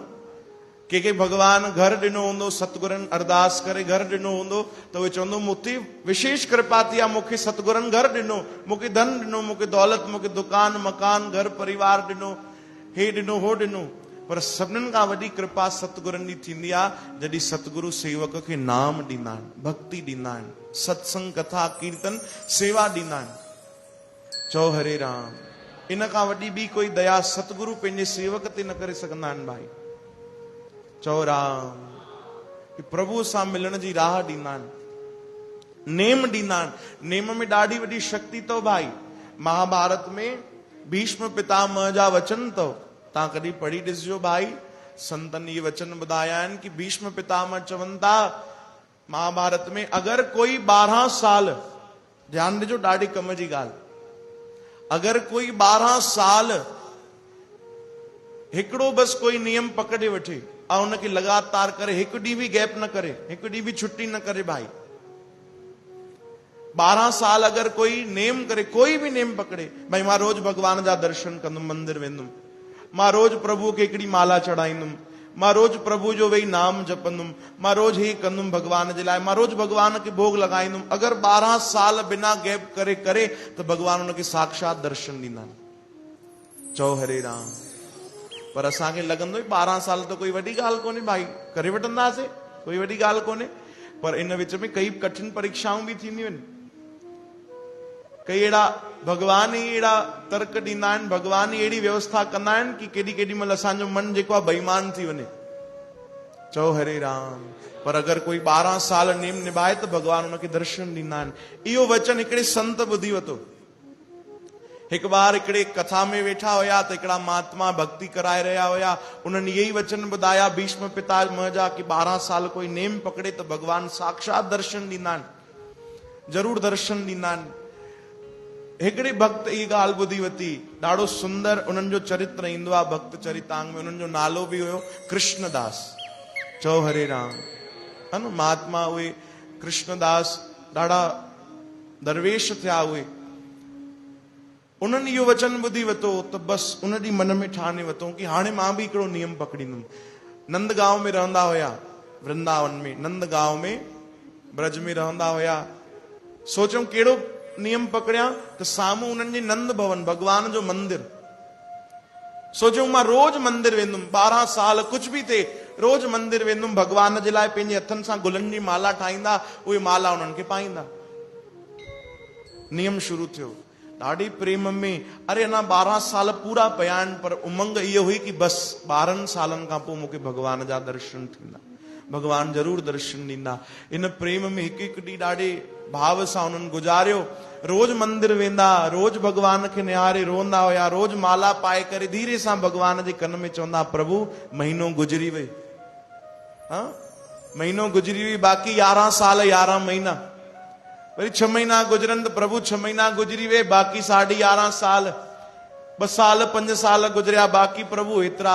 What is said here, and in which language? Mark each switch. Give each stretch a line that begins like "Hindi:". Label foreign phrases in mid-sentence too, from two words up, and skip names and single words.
Sindhi: कंहिंखे भगवान घर ॾिनो हूंदो, सतगुरनि अरदास करे घर ॾिनो हूंदो त उहे चवंदो मूंते विशेष कृपा थी आहे, मूंखे सतगुरनि घर ॾिनो, मूंखे धन ॾिनो, मूंखे दौलत, मूंखे दुकान मकान घर परिवार ॾिनो, हे ॾिनो हो ॾिनो। पर सभिनीनि खां वॾी कृपा सतगुरनि जी थींदी आहे जॾहिं सतगुरु सेवक खे नाम ॾींदा आहिनि, भक्ति ॾींदा आहिनि, सत्संग कथा कीर्तन सेवा ॾींदा आहिनि। चओ हरे राम। इन खां वॾी ॿी कोई दया सतगुरु पंहिंजे सेवक ते न करे सघंदा आहिनि भाई। चओ राम। प्रभु सां मिलण जी राह ॾींदा आहिनि, नेम ॾींदा आहिनि। नेम में ॾाढी वॾी शक्ति अथव भाई। महाभारत में भीष्म पितामह जा वचन अथव, तव्हां कॾहिं पढ़ी ॾिसजो भाई। संतनि ये वचन ॿुधाया आहिनि कि भीष्म पितामह चवनि था महाभारत में, अगरि कोई 12 साल, ध्यानु ॾिजो ॾाढी कम जी ॻाल्हि, अगरि कोई 12 साल हिकिड़ो बस कोई नियम पकड़े वठे ऐं उनखे लगातार करे, हिकु ॾींहुं बि गैप न करे, हिकु ॾींहुं बि छुट्टी न करे भाई, 12 साल अगरि कोई नेम करे, कोई बि नेम पकड़े, भाई मां रोज भगवान जा दर्शन कंदुमि, मंदिर वेंदुमि, मां रोज प्रभु खे हिकिड़ी माला चढ़ाईंदुमि, मां रोज प्रभु जो वेही नाम जपंदुमि, मां रोज हे कंदुमि भगवान जे लाइ, मां रोज भगवान खे भोग लॻाईंदुमि, अगरि 12 साल बिना गैप करे करे त भगवान उनखे साक्षात दर्शन ॾींदा आहिनि। चओ हरे राम। पर असांखे लॻंदो 12 साल त कोई वॾी ॻाल्हि कोन्हे भाई, करे वठंदासीं, कोई वॾी ॻाल्हि कोन्हे। पर इन विच में कई कठिन परीक्षाऊं बि थींदियूं आहिनि। कई अहिड़ा भगवान ई अहिड़ा तर्क ॾींदा आहिनि, भगवान ई अहिड़ी व्यवस्था कंदा आहिनि कि केॾी महिल असांजो मन जेको आहे बेईमान थी वञे। चओ हरे राम। पर अगरि कोई 12 साल नेम निभाए त भगवान उनखे दर्शन ॾींदा आहिनि। इहो वचन हिकिड़े संत ॿुधी वरितो। हिकु बार हिकिड़े कथा में वेठा हुया त हिकिड़ा महात्मा भक्ति कराए रहिया हुया, उन्हनि इहे ई वचन ॿुधाया भीष्म पितामह जा कि 12 साल कोई नेम पकड़े त भगवान साक्षात दर्शन ॾींदा आहिनि, ज़रूर दर्शन ॾींदा आहिनि। हिकिड़े भक्त इहा ॻाल्हि ॿुधी वरिती, ॾाढो सुंदर उन्हनि जो चरित्र ईंदो आहे भक्त चरितांग में, उन्हनि जो नालो बि हुयो कृष्णदास। चओ हरे राम। है न, महात्मा उहे कृष्णदास ॾाढा दरवेश थिया उहे। उन्हनि इहो वचन ॿुधी वरितो त बसि उन ॾींहुं मन में ठाने वरितो कि हाणे मां बि हिकिड़ो नियम पकड़ींदुमि। नंदगांव में रहंदा हुया, वृंदावन में, नंदगांव में ब्रज में रहंदा हुया। सोचूं कहिड़ो नियम पकड़िया त साम्हूं उन्हनि जे नंद भवन भगवान जो मंदिर, सोचूं मां रोज मंदिर वेंदुमि, 12 साल कुझु बि थिए रोज मंदिर वेंदुमि, भगवान जे लाइ पंहिंजे हथनि सां गुलनि जी माला ठाहींदा, उहे माला उन्हनि खे पाईंदा। नियम शुरू थियो ॾाढी प्रेम में। अरे अञा 12 साल पूरा पिया आहिनि, पर उमंग इहो हुई कि बसि 12 सालनि खां पोइ मूंखे भगवान जा दर्शन थींदा, भगवान जरूर दर्शन ॾींदा। इन प्रेम में हिकु हिकु ॾींहुं ॾाढे भाव सां उन्हनि गुज़ारियो। रोज मंदिर वेंदा, रोज भगवान खे निहारे रोंदा हुया, रोज माला पाए करे धीरे सां भगवान जे कन में चवंदा, प्रभु महीनो गुजरी वई, हाँ महीनो गुजरी वई, बाक़ी 11 साल 11 महीना, वरी 6 महीना गुजरनि त प्रभु 6 महीना गुजरी वे, बाक़ी 11.5 साल, 2 साल 5 साल गुजरिया, बाक़ी प्रभु एतिरा।